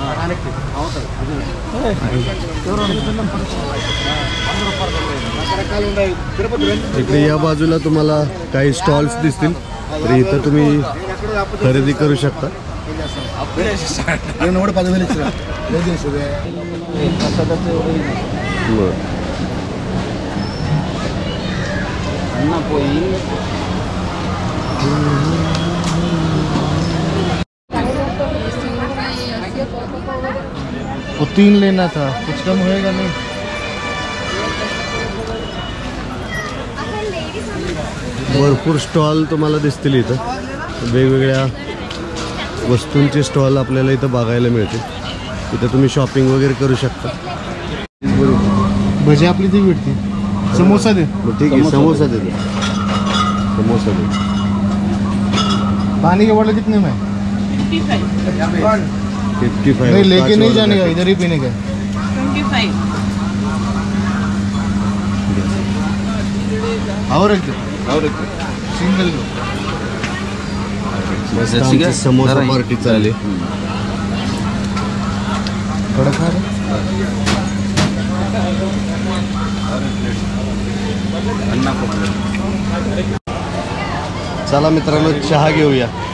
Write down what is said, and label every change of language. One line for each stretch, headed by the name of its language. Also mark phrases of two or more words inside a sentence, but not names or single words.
Marathi: इकडे या बाजूला तुम्हाला काही स्टॉल्स दिसतील, तर इथं तुम्ही खरेदी करू शकता.
Telugu: అన్న పోయి
Hindi: वो 3 लेना था, कुछ कम होएगा नहीं?
Marathi: भरपूर स्टॉल तुम्हाला दिसतील इथं. वेगवेगळ्या वस्तूंचे स्टॉल आपल्याला इथं बघायला मिळते. इथं तुम्ही शॉपिंग वगैरे करू शकता. भजी आपली ती भेटते. समोसा दे. ठीक आहे, समोसा दे. समोसा दे.
Hindi: पानी के बॉटल कितने में? 55. नहीं लेके नहीं जाने का, इधर ही पीने का. 25. और एक सिंगल
Marathi: मस्त आमची समोसा पार्टी चालली.
Hindi: कडक खा रहे.
Marathi: चला मित्रांनो चहा घेऊया.